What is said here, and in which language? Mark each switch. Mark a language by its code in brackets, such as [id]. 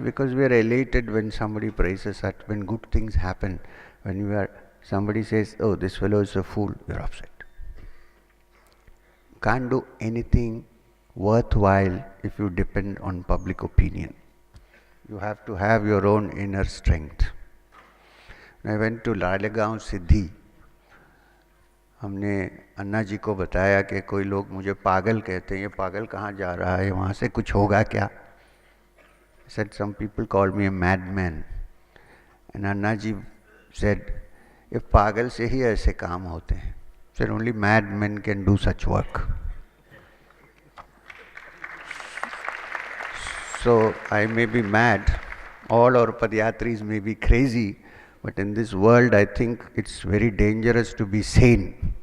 [en] Because we are elated when somebody praises us, when good things happen, when somebody says, oh, this fellow is a fool, you are upset. Can't do anything worthwhile if you depend on public opinion. You have to have your own inner strength. When I went to Lalegaon Siddhi, [hi] हमने अन्ना जी को बताया कि कोई लोग मुझे पागल कहते हैं, ये पागल कहाँ जा रहा है, वहाँ से कुछ होगा क्या? [en] Said some people called me a madman, and Anna ji said, if [hi] पागल से ही ऐसे काम होते हैं, [en] said only madmen can do such work. So I may be mad, all our padyatris may be crazy, but in this world I think it's very dangerous to be sane.